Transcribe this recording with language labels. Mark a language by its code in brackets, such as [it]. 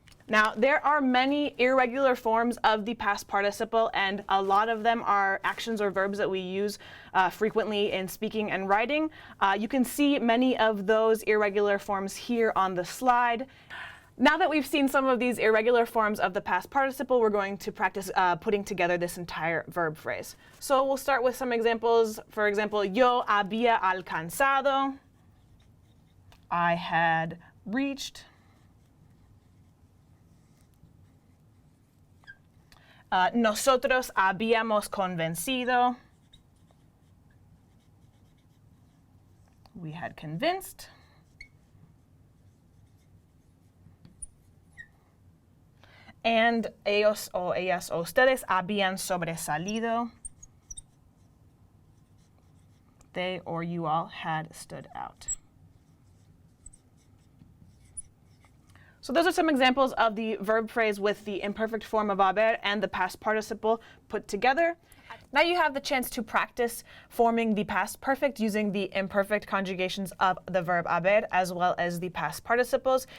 [en] Now, there are many irregular forms of the past participle, and a lot of them are actions or verbs that we use frequently in speaking and writing. You can see many of those irregular forms here on the slide. Now that we've seen some of these irregular forms of the past participle, we're going to practice putting together this entire verb phrase. So we'll start with some examples. For example, [es] yo había alcanzado. [en] I had reached. [es] Nosotros habíamos convencido. [en] We had convinced. [es] And ellos o ellas o ustedes habían sobresalido. [en] They or you all had stood out. So those are some examples of the verb phrase with the imperfect form of haber and the past participle put together. Now you have the chance to practice forming the past perfect using the imperfect conjugations of the verb haber as well as the past participles.